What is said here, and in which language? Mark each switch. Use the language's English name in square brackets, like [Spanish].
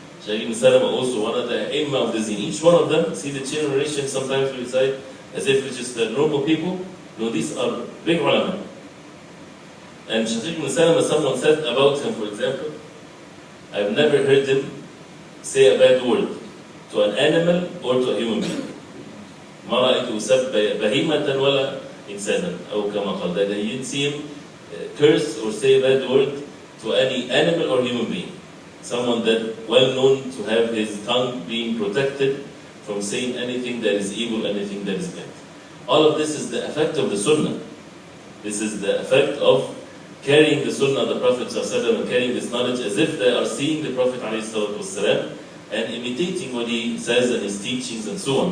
[English] Shaqiq ibn Salama also one of the Imam of the Zin. Each one of them, see the chain narration sometimes we recite as if it's just the normal people. No, these are big ulama. And Shaqiq ibn Salama, someone said about him, for example, I've never heard him say a bad word to an animal or to a human being. [Arabic] ما رأيته سب بهيمة ولا إنسانا أو كما قال. [English] That he didn't see him curse or say a bad word to any animal or human being. Someone that well known to have his tongue being protected from saying anything that is evil, anything that is bad. All of this is the effect of the Sunnah. This is the effect of carrying the Sunnah of the Prophet ﷺ and carrying this knowledge as if they are seeing the Prophet ﷺ and imitating what he says and his teachings and so on.